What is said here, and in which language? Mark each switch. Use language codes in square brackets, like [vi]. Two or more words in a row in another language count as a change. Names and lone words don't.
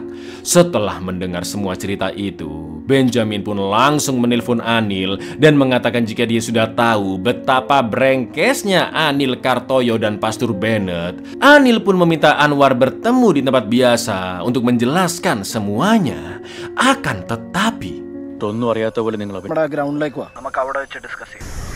[id] Setelah mendengar semua cerita itu, Benjamin pun langsung menelpon Anil dan mengatakan jika dia sudah tahu betapa brengkesnya Anil, Kartoyo, dan Pastor Bennett. Anil pun meminta Anwar bertemu di tempat biasa untuk menjelaskan semuanya. Akan tetapi [ml] ഒന്നും അറിയാത്ത പോലെ നിങ്ങൾ നമ്മുടെ ഗ്രൗണ്ടിലേക്ക് വാ, നമുക്ക് അവിടെ വെച്ച് ഡിസ്കസ് ചെയ്യാം.